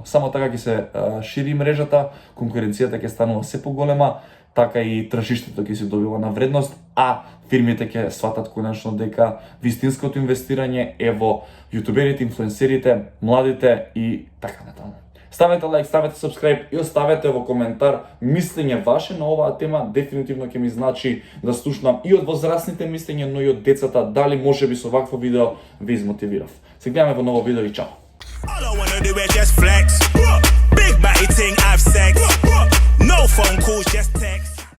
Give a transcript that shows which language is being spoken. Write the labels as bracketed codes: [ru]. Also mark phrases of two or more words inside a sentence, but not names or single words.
[mk] Само така ќе се шири мрежата, конкуренцијата ќе станува се поголема, така и тржиштето ќе се добива на вредност, а фирмите ќе сватат конечно дека вистинското инвестирање е во јутуберите, инфлуенсерите, младите и така натаму. Ставете лайк, ставете subscribe и оставете во коментар мислење ваше на оваа тема. Дефинитивно ќе ми значи да слушнам и од возрастните мислења, но и од децата, дали можеби со вакво видео ви измотивирав. Се гледаме во ново видео и чао. [en] All I wanna do is just flex. Big body thing, have sex. No phone calls, just text.